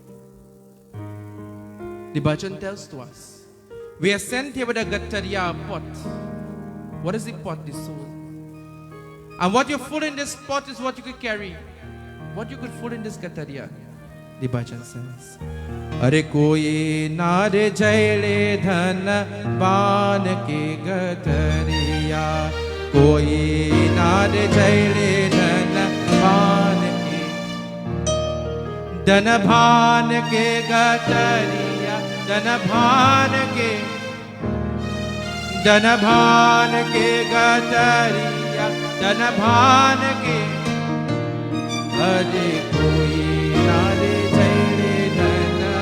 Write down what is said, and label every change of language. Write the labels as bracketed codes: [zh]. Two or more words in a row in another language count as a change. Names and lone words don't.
[en] The bhajan tells to us. We are sent here with a gatariya, pot. What is the pot? The soul. And what you put in this pot is what you could carry. What you could put in this gatariya. [bho] The bhajan says, अरे कोई नारे जइले धन बान के गठरिया. कोई नारे जइले धन बान के. धन भान के गठरिया। धन भान के. धन भान के गठरिया. धन भान के। अरे कोई नारे जइले धन